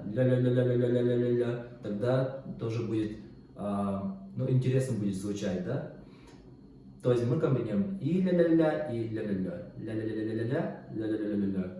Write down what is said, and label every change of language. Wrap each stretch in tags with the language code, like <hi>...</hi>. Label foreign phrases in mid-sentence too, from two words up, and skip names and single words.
<ru>Ля-ля-ля-ля-ля-ля-ля-ля-ля. Тогда тоже будет, ну, интересно будет звучать, да? То есть мы комбинируем и ля-ля-ля, и ля-ля-ля. Ля-ля-ля-ля-ля-ля, ля-ля-ля-ля-ля-ля.</ru>